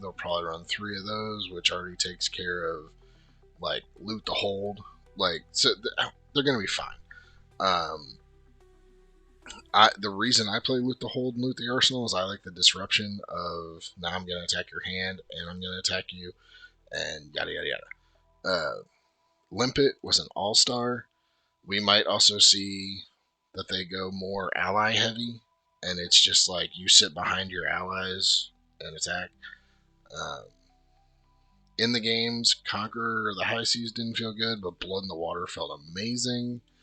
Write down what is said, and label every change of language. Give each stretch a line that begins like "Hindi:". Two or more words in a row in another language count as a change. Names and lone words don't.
English: They'll probably run 3 of those, which already takes care of like Loot the Hold. Like, so they're going to be fine. The reason I play Loot the Hold and Loot the Arsenal is I like the disruption of, now I'm going to attack your hand and I'm going to attack you and yada yada yada. Limpet was an all-star. We might also see that they go more ally heavy and it's just like you sit behind your allies and attack. In the games, Conqueror of the High Seas didn't feel good, but Blood in the Water felt amazing.